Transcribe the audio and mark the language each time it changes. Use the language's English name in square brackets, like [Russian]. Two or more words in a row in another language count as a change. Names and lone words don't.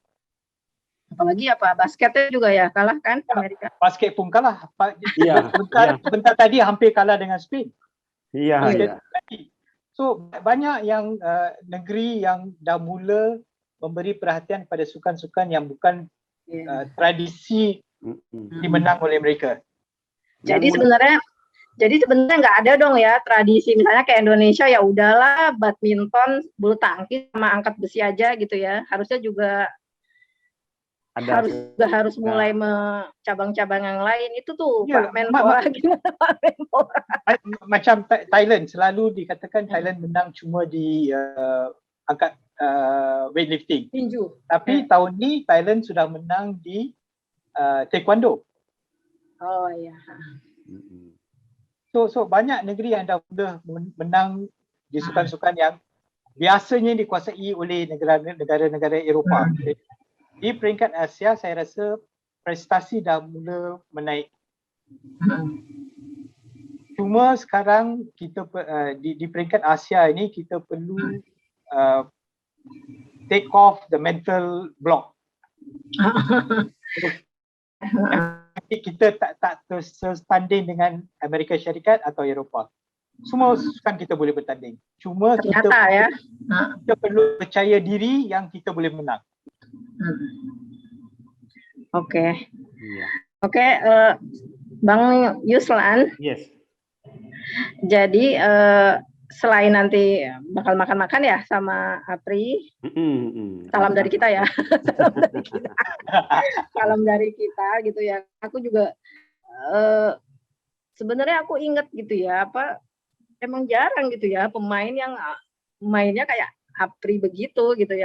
[Indonesian] Apalagi basketnya juga ya kalah kan Amerika. [Malay] Basket pun kalah. Bentar tadi hampir kalah dengan Spain. Iya. So banyak yang negeri yang dah mula memberi perhatian pada sukan-sukan yang bukan tradisi dimenang oleh mereka. [Indonesian] Jadi sebenarnya nggak ada dong ya tradisi misalnya kayak Indonesia ya udahlah badminton, bulu tangkis sama angkat besi aja gitu ya. Harusnya juga harus mulai cabang-cabang yang lain itu tuh Pak Menpora gimana Pak Menpora? [Malay] Macam Thailand selalu dikatakan Thailand menang cuma di angkat weightlifting. Tinju. Tapi tahun ni Thailand sudah menang di taekwondo. [Indonesian] Oh iya. [Malay] So banyak negeri yang dah sudah menang di sukan-sukan yang biasanya dikuasai oleh negara-negara Eropah. Di peringkat Asia saya rasa prestasi dah mula menaik. Cuma sekarang kita di peringkat Asia ini kita perlu [English] take off the mental block. [Malay] Kita tak tertanding dengan Amerika Syarikat atau Eropah. Semua sukan kita boleh bertanding. Cuma kita perlu percaya diri yang kita boleh menang. [Indonesian] Oke, Bang Yuslan. Yes. Jadi selain nanti bakal makan-makan ya sama Apri, salam dari kita ya. Salam dari kita gitu ya. Aku juga sebenarnya aku inget gitu ya, emang jarang gitu ya pemain yang mainnya kayak Apri begitu gitu ya.